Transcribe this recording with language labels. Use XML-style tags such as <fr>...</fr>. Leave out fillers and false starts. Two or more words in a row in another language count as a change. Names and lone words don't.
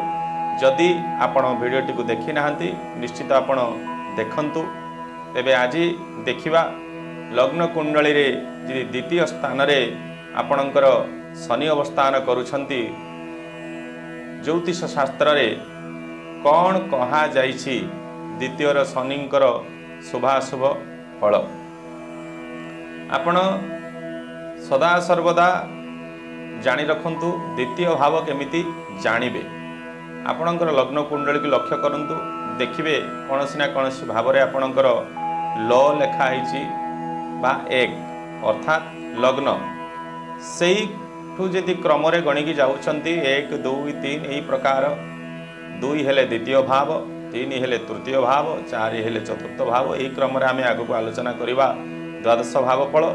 <or>ଯଦି ଆପଣ ଭିଡିଓଟି କୋ ଦେଖି ନାହାନ୍ତି ନିଶ୍ଚିତ ଆପଣ ଦେଖନ୍ତୁ। ତେବେ ଆଜି ଦେଖିବା ଲଗ୍ନ କୁଣ୍ଡଳୀ ରେ ଯେ ଦ୍ୱିତୀୟ ସ୍ଥାନ ରେ ଆପଣଙ୍କର ଶନି ଅବସ୍ଥାନ କରୁଛନ୍ତି ଜ୍ୟୋତିଷ ଶାସ୍ତ୍ର ରେ କଉଣ କହା ଯାଇଛି ଦ୍ୱିତୀୟ ଶନିଙ୍କର ଶୁଭାଶୁଭ ଫଳ। ଆପଣ ସଦା ସର୍ବଦା ଜାଣି ରଖନ୍ତୁ ଦ୍ୱିତୀୟ ଭାବ କେମିତି ଜାଣିବେ। ଆପଣଙ୍କର ଲଗ୍ନ କୁଣ୍ଡଳୀ କି ଲକ୍ଷ୍ୟ କରନ୍ତୁ ଦେଖିବେ କୋନୋସି ନା କୋନୋସି ଭାବ ରେ ଆପଣଙ୍କର ଲ ଲେଖା ହିଚି ବା 1 ଅର୍ଥାତ ଲଗ୍ନ ସେଇ ଠୁ ଯଦି କ୍ରମ ରେ ଗଣିକି ଯାଉଛନ୍ତି 1 2 3 ଏହି ପ୍ରକାର 2 ହେଲେ ଦ୍ୱିତୀୟ ଭାବ 3 ହେଲେ ତୃତୀୟ ଭାବ 4 ହେଲେ ଚତୁର୍ଥ ଭାବ ଏହି କ୍ରମ ରେ ଆମେ ଆଗୁ ଆଲୋଚନା କରିବା ଦ୍ୱାଦଶ ଭାବ ଫଳ।</or>